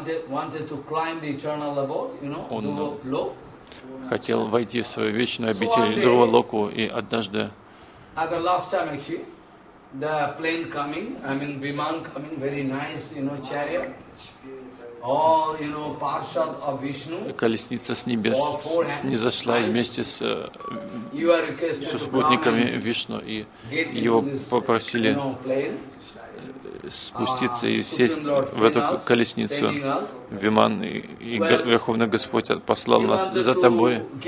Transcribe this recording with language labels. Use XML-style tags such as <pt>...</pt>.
<en>wanted to climb the eternal abode, you know, Dhruva Lok.</en> <ru>Хотел войти в свою вечную обитель Дхрува Локу, и однажды.</ru> <en>At the last time, actually, the plane coming, I mean, Viman coming, very nice, you know, chariot. All, you know, Parshad of Vishnu.</en> <ru>Колесница с небес снизошла вместе с со спутниками Вишну, и его попросили спуститься и сесть в эту колесницу. Виман, и Верховный Господь послал нас за тобой.</ru>